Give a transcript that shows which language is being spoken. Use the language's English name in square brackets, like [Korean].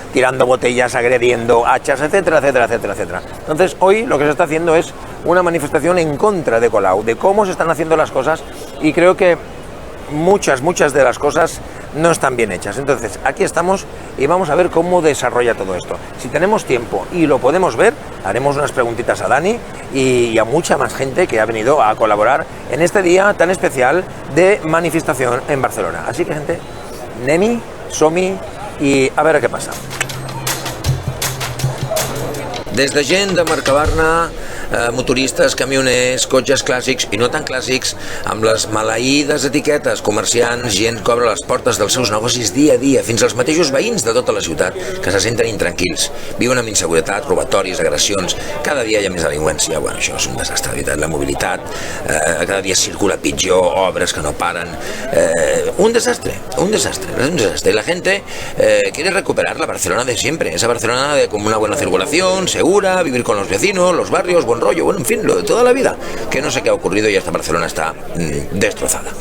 [Spanish] Tirando botellas, agrediendo, hachas, etcétera. Entonces, hoy lo que se está haciendo es una manifestación en contra de Colau, de cómo se están haciendo las cosas, y creo que muchas de las cosas no están bien hechas. Entonces, aquí estamos y vamos a ver cómo desarrolla todo esto. Si tenemos tiempo y lo podemos ver, haremos unas preguntitas a Dani y a mucha más gente que ha venido a colaborar en este día tan especial de manifestación en Barcelona. Así que, gente, [Catalan] anem-hi, som-hi i a veure què passa. Des de gent de Mercabarna, motoristes, camioners, cotxes clàssics i no tan clàssics, amb les maleïdes etiquetes, comerciants, gent que obre les portes dels seus negocis dia a dia, fins als mateixos veïns de tota la ciutat, que se senten intranquils, viuen amb inseguretat, robatoris, agressions, cada dia hi ha més delinqüència. Bueno, això és un desastre, [Spanish] de veritat, la mobilitat, cada dia circula pitjor, obres que no paren, un desastre, y la gente quiere recuperar la Barcelona de siempre, esa Barcelona con una buena circulación, segura, vivir con los vecinos, los barrios, buen rollo, bueno, en fin, lo de toda la vida, que no sé qué ha ocurrido y esta Barcelona está destrozada.